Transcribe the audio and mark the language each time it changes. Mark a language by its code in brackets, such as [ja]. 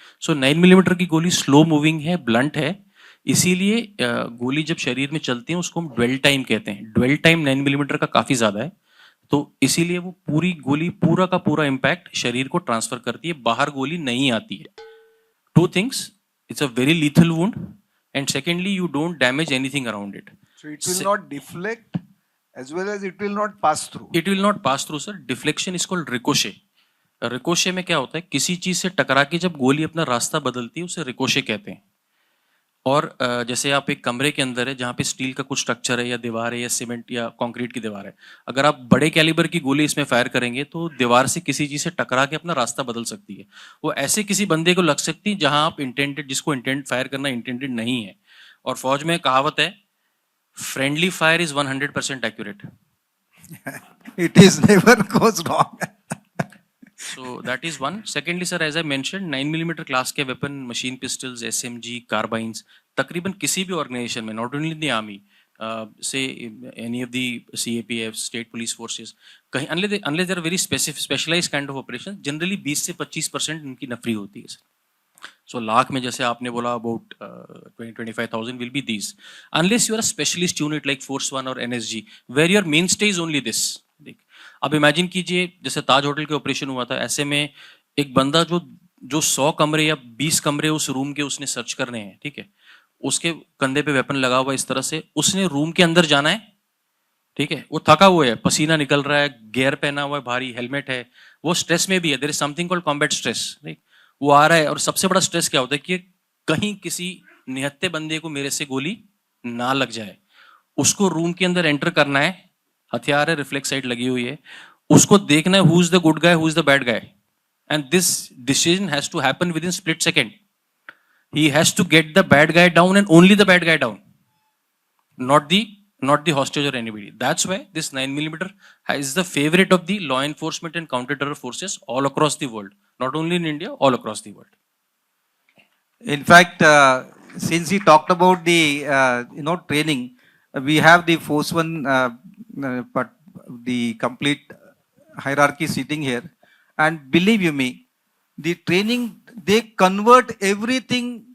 [hi] सो 9mm की गोली slow moving है, ब्लंट है, इसीलिए गोली जब शरीर में चलती है उसको हम ड्वेल टाइम कहते हैं. ड्वेल टाइम 9mm का काफी ज्यादा है, तो इसीलिए वो पूरी गोली पूरा का पूरा इम्पैक्ट शरीर को ट्रांसफर करती है, बाहर गोली नहीं आती है. [en] 2 things, it's a very lethal wound. And secondly, you don't damage anything around it. So it will not deflect as well as it will not pass through. It will not pass through, sir. Deflection is called ricochet. [hi] Ricochet में क्या होता है? किसी चीज से टकरा के जब गोली अपना रास्ता बदलती है, उसे ricochet कहते हैं. और जैसे आप एक कमरे के अंदर है जहाँ पे स्टील का कुछ स्ट्रक्चर है, या दीवार है, या सीमेंट या कंक्रीट की दीवार है, अगर आप बड़े कैलिबर की गोली इसमें फायर करेंगे तो दीवार से किसी चीज से टकरा के अपना रास्ता बदल सकती है. वो ऐसे किसी बंदे को लग सकती है जहां आप इंटेंडेड, जिसको इंटेंट फायर करना इंटेंडेड नहीं है. और फौज में कहावत है, [en] Friendly fire is 100% accurate. It is never goes wrong. So that is one. Secondly, sir, as I mentioned, 9mm class के weapon, machine pistols, SMG, carbines, [hi] तकरीबन किसी भी [en] organization में, not only in the army, say any of the CAPF, state police forces, कहीं unless there are very specialized kind of operations, generally 20 से 25% [hi] इनकी नफरी होती है. [en] So [hi] लाख में जैसे आपने बोला [en] about 20-25,000 will be these. Unless you are a specialist unit like Force 1 or NSG, where your mainstay is only this. [hi] देख, अब इमेजिन कीजिए जैसे ताज होटल के ऑपरेशन हुआ था, ऐसे में एक बंदा जो 100 कमरे या 20 कमरे उस रूम के उसने सर्च करने हैं, ठीक है, उसके कंधे पे वेपन लगा हुआ इस तरह से, उसने रूम के अंदर जाना है, ठीक है, वो थका हुआ है, पसीना निकल रहा है, गियर पहना हुआ है, भारी हेलमेट है, वो स्ट्रेस में भी है. [en] There is something called combat stress. [hi] वो आ रहा है और सबसे बड़ा स्ट्रेस क्या होता है कि कहीं किसी निहत्ते बंदे को मेरे से गोली ना लग जाए. उसको रूम के अंदर एंटर करना है, हथियार है, रिफ्लेक्स साइट लगी हुई है, उसको देखना है [en] Who is the good guy, who is the bad guy, and this decision has to happen within split second. He has to get the bad guy down and only the bad guy down, not the hostage or anybody. That's why this 9mm is the favorite of the law enforcement and counter-terror forces all across the world. Not only in India, all across the world. In fact, since he talked about the training, we have the Force One, but the complete hierarchy sitting here, and believe you me, the training, they convert everything.